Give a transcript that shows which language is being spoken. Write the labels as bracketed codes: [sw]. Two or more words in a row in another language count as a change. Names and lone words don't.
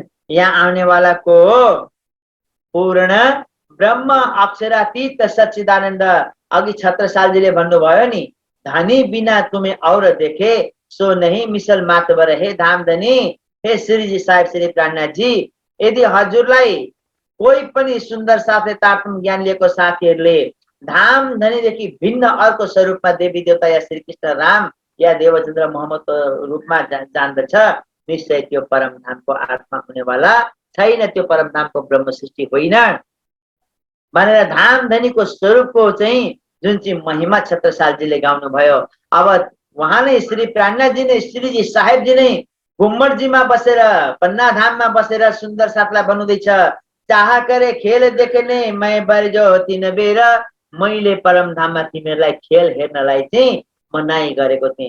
[ne] यहाँ आउनेवाला को पूर्ण ब्रह्म अक्षरातीत सच्चिदानन्द। अघि छत्रसालजीले भन्नुभयो नि, [hi] धनी बिना तुम्हें और देखे सो नहीं मिसल मातबर हे धामधनी। [ne] हे श्रीजी साहेब श्री प्राणनाथ जी, यदि हजुरलाई कोही पनि सुन्दर साथले तापम ज्ञान लिएको साथीहरूले धामधनीदेखि भिन्न अर्को स्वरूपमा देवी देवता या श्री कृष्ण राम या देवचन्द्र मोहम्मदको रूपमा जान्दछ, निश्चय त्यो परम धामको आत्मा हुनेवाला छैन, त्यो परम धामको ब्रह्म सृष्टि होइन भनेर धामधनीको स्वरूपको चाहिँ जुन चाहिँ महिमा छत्रसालजीले गाउनु भयो। अब उहाँले श्री प्राणनाथजी नै श्रीजी साहेबजी नै गुम्मटजीमा बसेर पन्ना धाममा बसेर सुन्दर साथलाई भन्नुहुँदैछ, [hi] चाह करे खेल देख्ने मै बर्जो [ne] 3 बेर मैले परमधाममा तिमीहरूलाई खेल हेर्नलाई चाहिँ मनाई गरेको थिएँ।